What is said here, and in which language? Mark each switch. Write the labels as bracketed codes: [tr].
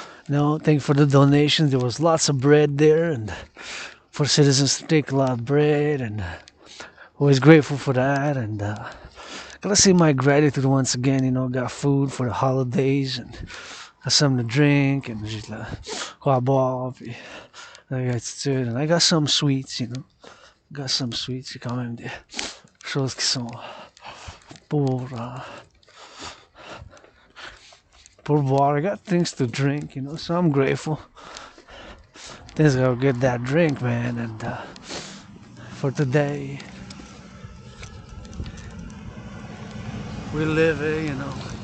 [en] No, thank you for the donations. There was lots of bread there, and for citizens to take a lot of bread, and always grateful for that. And gotta say my gratitude once again. You know, got food for the holidays, and got something to drink, and just [fr] quoi boire, puis gratitude. [en] And I got some sweets, you know. Got some sweets. [fr] C'est quand même des choses qui sont pour boire. [en] I got things to drink, you know, so I'm grateful. Things gotta get that drink, man, and for today we live it, you know.